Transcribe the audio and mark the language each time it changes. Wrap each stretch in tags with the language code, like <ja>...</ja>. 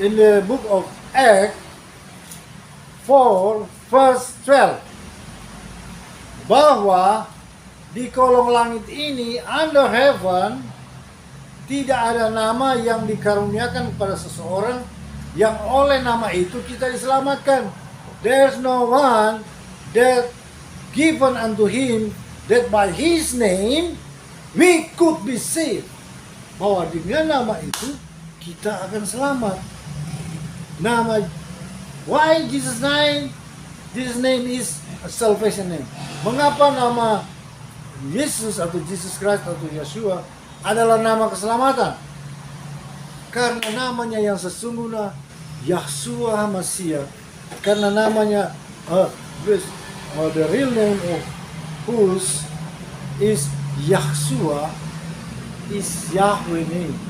<en>In the book of Acts 4 verse 12,</en> <id>bahwa di kolong langit ini,</id> <en>under heaven,</en> <id>tidak ada nama yang dikaruniakan kepada seseorang yang oleh nama itu kita diselamatkan.</id> <en>There's no one that given unto him that by his name we could be saved.</en> <id>Bahwa dengan nama itu kita akan selamat. Nama,</id> <en>why Jesus name? Jesus name is a salvation name.</en> <id>Mengapa nama Yesus atau Jesus Christ atau Yeshua adalah nama keselamatan? Karena namanya yang sesungguhnya Yahshua Masiah. Karena namanya</id> <en>the real name of whose is Yahshua is Yahweh name.</en>